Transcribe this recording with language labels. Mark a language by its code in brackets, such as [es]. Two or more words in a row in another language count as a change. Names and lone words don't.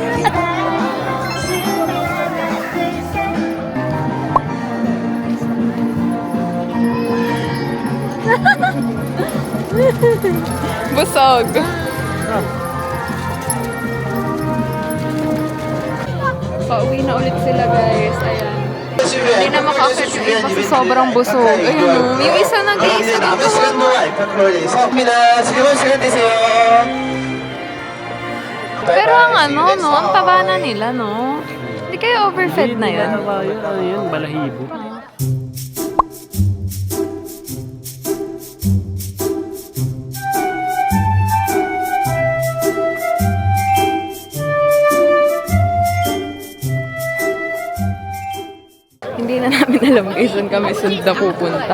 [tl] Busog. Pauwi na ulit sila guys. Ayan. Hindi na makakit yung iba sa sobrang busog. Ayan o. Yung isa nag-iisa [ko] 남은 [tl] dito. [ko] 시간도 알파카로 있습니다. 즐거운 시간 되세요. [tl] Pero ang ano, no? Ang taba na nila, no? Hindi kayo overfed na yan. Ano yun? Balahibo. Hindi na namin alam guys saan kami sunod na pupunta.